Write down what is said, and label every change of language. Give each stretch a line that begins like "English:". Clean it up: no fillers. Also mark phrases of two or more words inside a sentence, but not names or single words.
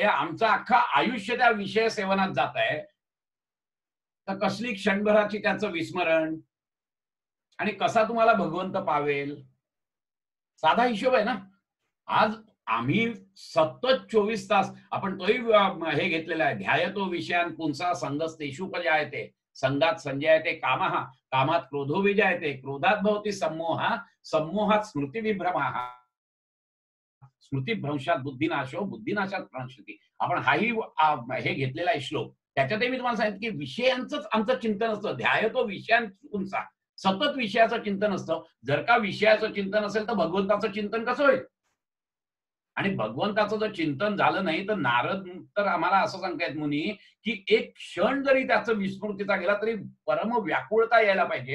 Marathi: आमचं अख्खा आयुष्य त्या विषय सेवनात जात आहे, तर कसली क्षणभराची त्याचं विस्मरण, आणि कसा तुम्हाला भगवंत पावेल? साधा हिशोब आहे ना. आज आम्ही सतत 24 तास आपण तोही हे घेतलेला आहे,
Sanskrit: ध्यायतो विषयान पुंसा संगस्तेषुपजायते, संगात संजयते कामः, कामात क्रोधो विजयते, क्रोधात भवति सम्मोहा, सम्मोहात स्मृतिविभ्रमः, स्मृतिभ्रंशात बुद्धिनाशो, बुद्धिनाशात प्रणश्यति.
Marathi: आपण हाही हे घेतलेला आहे श्लोक. त्याच्यातही मी तुम्हाला सांगितलं की विषयांचंच आमचं चिंतन असतं.
Sanskrit: ध्यायतो विषयान पुंसा,
Marathi: सतत विषयाचं चिंतन असतं. जर का विषयाचं चिंतन असेल तर भगवंताचं चिंतन कसं होईल? आणि भगवंताचं जर चिंतन झालं नाही तर नारद तर आम्हाला असं सांगतायत मुनी की एक क्षण जरी त्याचं विस्मृतीचा गेला तरी परम व्याकुळता यायला पाहिजे.